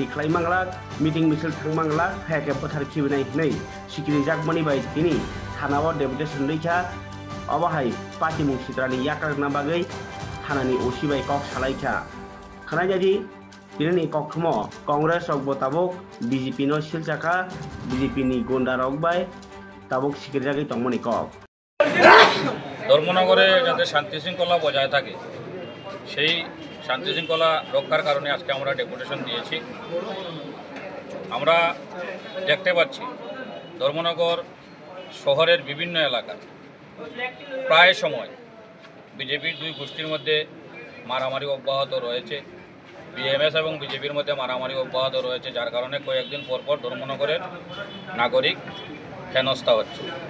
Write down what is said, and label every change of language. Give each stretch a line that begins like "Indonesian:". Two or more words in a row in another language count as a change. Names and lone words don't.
Turkic languages: खालामलांग मिटिं मिছিল थांमांलाग हायाके फोथार खिबिनाय नै सिकिरि जागमनि बाय दिनै थानाबो डेपुटेशन रैखा अबाहाय पार्टी मुंसिद्रानि याकारना बागै थानानि ओसिबाय कक सालायखा खानायजादि दिनै ककथमो कांग्रेस रक ताबक बीजेपी नो सिलजाका बीजेपी नि गुंडा रक बाय ताबक सिकिरि जागै तंमनि कक
Bangla: ধর্মনগরে যাতে শান্তি শৃঙ্খলা বজায় থাকে সেই শান্তি শৃঙ্খলা রক্ষার কারণে আজকে আমরা ডেপুটেশন দিয়েছি। আমরা দেখতে পাচ্ছি ধর্মনগর শহরের বিভিন্ন এলাকায় প্রায় সময় বিজেপির দুই গোষ্ঠীর মধ্যে মারামারি অব্যাহত রয়েছে, বিএমএস এবং বিজেপির মধ্যে মারামারি অব্যাহত রয়েছে, যার কারণে কয়েকদিন পরপর ধর্মনগরের নাগরিক হেনস্থা হচ্ছে।